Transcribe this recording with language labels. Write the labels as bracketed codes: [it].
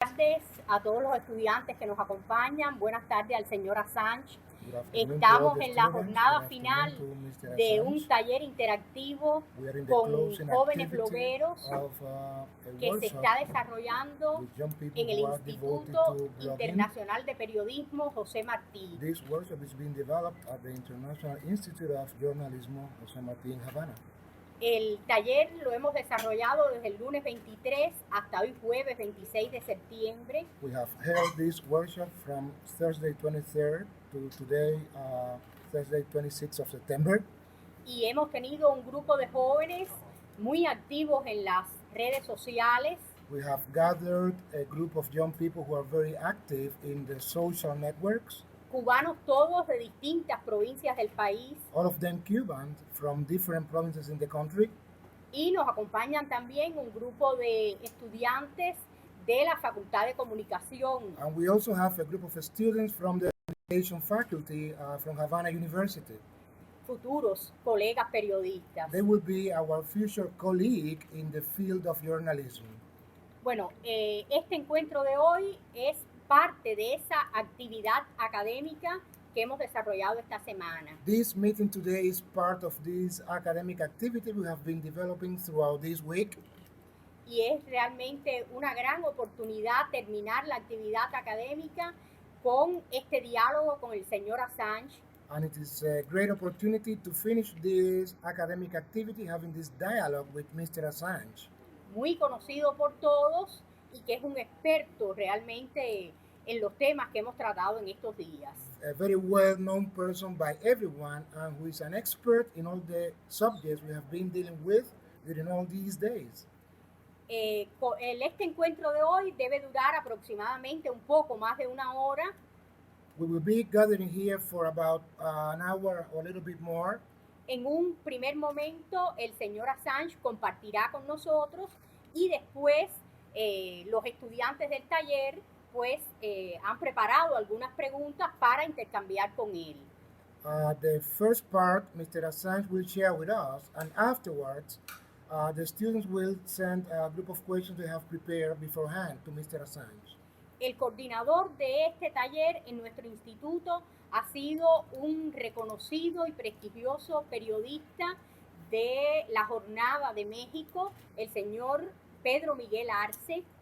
[es] tardes a todos los estudiantes que nos acompañan. Buenas tardes al señor Assange. Estamos en la jornada final de un taller interactivo con jóvenes blogueros que se está desarrollando en el Instituto Internacional de Periodismo José Martí. [en] This workshop is being developed at the International Institute of Journalism José Martí in Habana. [es] El taller lo hemos desarrollado desde el lunes 23 hasta hoy jueves 26 de septiembre. [en] We have held this workshop from Thursday 23rd to today, Thursday 26th of September. [es] Y hemos tenido un grupo de jóvenes muy activos en las redes sociales. [en] We have gathered a group of young people who are very active in the social networks. [es] Cubanos todos de distintas provincias del país. [en] All of them Cubans from different provinces in the country. [es] Y nos acompañan también un grupo de estudiantes de la Facultad de Comunicación. [en] And we also have a group of students from the Communication Faculty from Habana University. [es] Futuros colegas periodistas. [en] They will be our future colleague in the field of journalism. [es] Bueno, este encuentro de hoy es parte de esa actividad académica que hemos desarrollado esta semana. [en] This meeting today is part of this academic activity we have been developing throughout this week. [es] Y es realmente una gran oportunidad terminar la actividad académica con este diálogo con el señor Assange. [en] And it is a great opportunity to finish this academic activity having this dialogue with Mr. Assange. [es] Muy conocido por todos y que es un experto realmente en los temas que hemos tratado en estos días. [en] A very well-known person by everyone and who is an expert in all the subjects we have been dealing with during all these days. [es] Este encuentro de hoy debe durar aproximadamente un poco más de una hora. [en] We will be gathering here for about an hour or a little bit more. [es] En un primer momento, el señor Assange compartirá con nosotros y después los estudiantes del taller pues han preparado algunas preguntas para intercambiar con él. [en] The first part, Mr. Assange will share with us, and afterwards, the students will send a group of questions they have prepared beforehand to Mr. Assange. [es] El coordinador de este taller en nuestro instituto ha sido un reconocido y prestigioso periodista de la Jornada de México, el señor Pedro Miguel Arce.